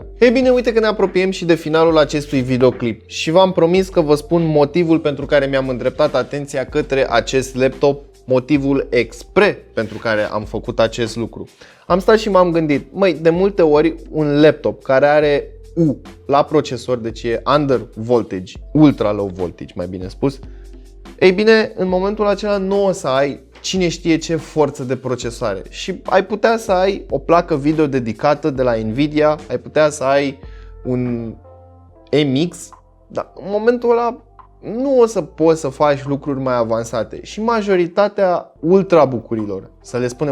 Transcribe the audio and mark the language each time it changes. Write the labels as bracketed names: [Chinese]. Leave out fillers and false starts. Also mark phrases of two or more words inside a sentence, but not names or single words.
[Romanian] Ei bine, uite că ne apropiem și de finalul acestui videoclip și v-am promis că vă spun motivul pentru care mi-am îndreptat atenția către acest laptop, motivul expre pentru care am făcut acest lucru. Am stat și m-am gândit, de multe ori un laptop care are U la procesor, deci e [English] under voltage, ultra low voltage [Romanian] mai bine spus, ei bine, în momentul acela nu o să ai cine știe ce forță de procesoare și ai putea să ai o placă video dedicată de la Nvidia, ai putea să ai un MX, dar în momentul ăla nu o să poți să faci lucruri mai avansate și majoritatea ultrabucurilor, să le spunem